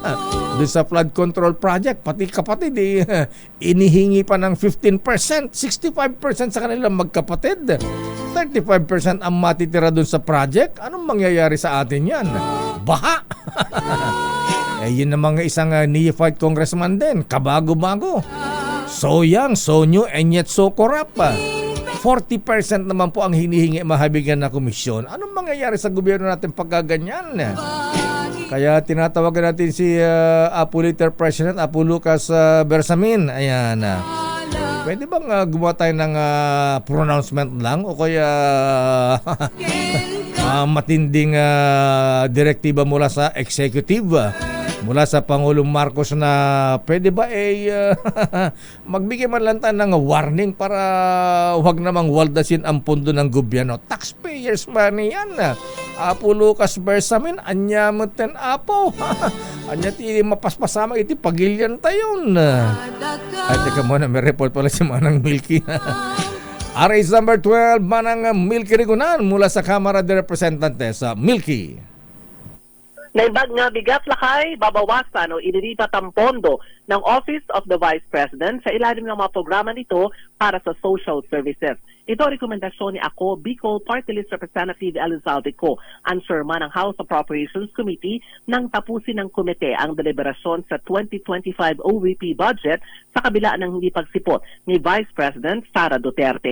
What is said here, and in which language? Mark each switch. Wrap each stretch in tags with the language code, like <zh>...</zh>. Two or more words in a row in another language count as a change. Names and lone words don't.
<tl>Dun sa flood control project. Pati kapatid, inihingi pa ng 15%, 65% sa kanilang magkapatid. 35% ang matitira dun sa project. Anong mangyayari sa atin yan? Baha! Yun namang isang neophyte congressman din, kabago-bago.</tl> <en>So young, so new, and yet so corrupt.</en> <tl>40% naman po ang hinihingi mahabigyan na komisyon. Anong mangyayari sa gobyerno natin pagkaganyan? Kaya tinatawagan natin si Apo Later President Apo Lucas Bersamin. Ayan. Pwede bang gumawa tayo ng pronouncement lang o kaya matinding direktiba mula sa executive, mula sa Pangulong Marcos na pwede ba magbigay man lang tayo ng warning para huwag namang waldasin ang pondo ng gobyerno.</tl> <en>Taxpayers money yan.</en> <ilo>Apo Lucas Bersamin, anya meten apo. Anya ti mapaspasama iti pagilyan tayon.</ilo> <tl>Ay, teka muna, may report pala si Manang Milky. RS number 12, Manang Milky Rigunan mula sa Kamara de Representantes. Milky.</tl> <ilo>Naibag nga bigat lakay,</ilo> <tl>babawasan o ililipat ang pondo ng Office of the Vice President sa ilalim ng mga programa nito para sa social services. Ito ang rekomendasyon ni ako, Bicol Party List Representative Elizalde Co, ang chairman ng House Appropriations Committee nang tapusin ng komite ang deliberasyon sa 2025 OVP budget sa kabila ng hindi pagsipot ni Vice President Sara Duterte.</tl>